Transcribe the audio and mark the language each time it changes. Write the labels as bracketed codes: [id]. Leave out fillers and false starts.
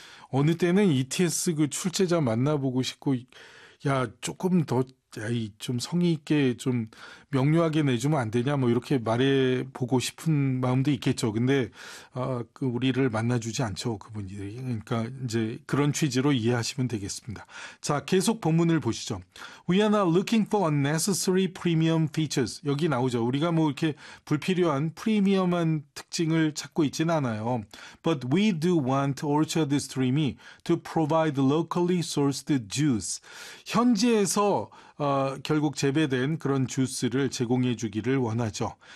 [ko] 어느 때는 ETS 그 출제자 만나보고 싶고, 야, 조금 더야이좀 성의 있게 좀 명료하게 내주면 안 되냐 뭐 이렇게 말해 보고 싶은 마음도 있겠죠. 근데 아그 우리를 만나주지 않죠 그분이. 그러니까 이제 그런 취지로 이해하시면 되겠습니다. 자, 계속 본문을 보시죠. [en] We are not looking for unnecessary premium features. [ko] 여기 나오죠. 우리가 뭐 이렇게 불필요한 프리미엄한 특징을 찾고 있진 않아요. [en] But we do want Orchard Stream이 to provide locally sourced juice. [ko] 현지에서 결국 재배된 그런 주스를 제공해 주기를 원하죠.